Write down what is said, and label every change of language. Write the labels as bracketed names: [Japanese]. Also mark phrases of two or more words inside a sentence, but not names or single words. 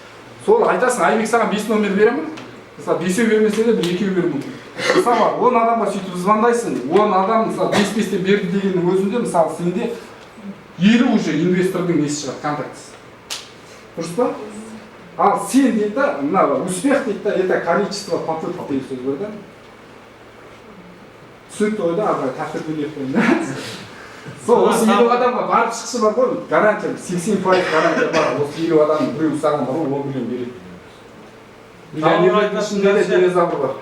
[Kazakh] Сол айтасың, Айбек саған 5 номер беремін. Мысалы 5-еу бермесе де 1-2-еу беруі мүмкін. Мысалы 10 адамға сөйтіп звондайсың, 10 адам мысалы 5-5-те берді дегеннің өзінде мысалы сенде 50 уже инвестордың несі шығады, контактысы. Дұрыс па? Ал сен дейді да, мына успех дейді да, [Russian] это количество попыток [Kazakh] деген сөз бар да. Түсінікті ғой да, ары қарай тақырып қойды. Сол осы 50 адамға барып шықшы бар ғой, гарантия 80% гарантия бар. Осы 50 адамның біреуі саған бар, 10 миллион береді. Миллионерлердің ішінде де динозавр бар.